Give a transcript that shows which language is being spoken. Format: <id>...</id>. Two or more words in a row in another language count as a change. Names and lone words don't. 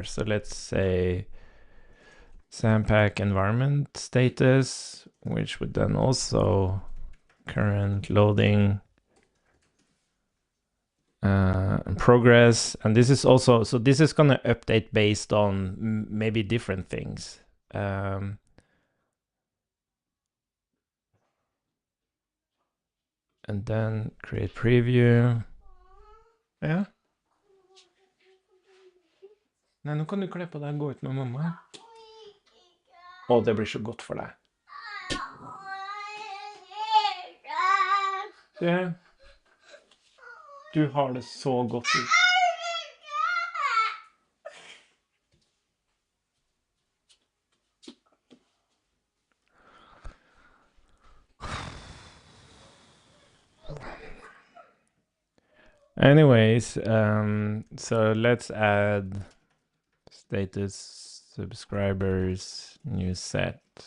<en>So let's say Sandpack environment status, which would then also current loading progress. And this is also, so this is gonna update based on maybe different things. And then create preview.</en> <no>Ja. Nei, nå kan du kle på deg og gå ut med mamma. Å, det blir så godt for deg. Se. Du har det så godt ut.</no> <en>Anyways, so let's add status subscribers, new set.</en>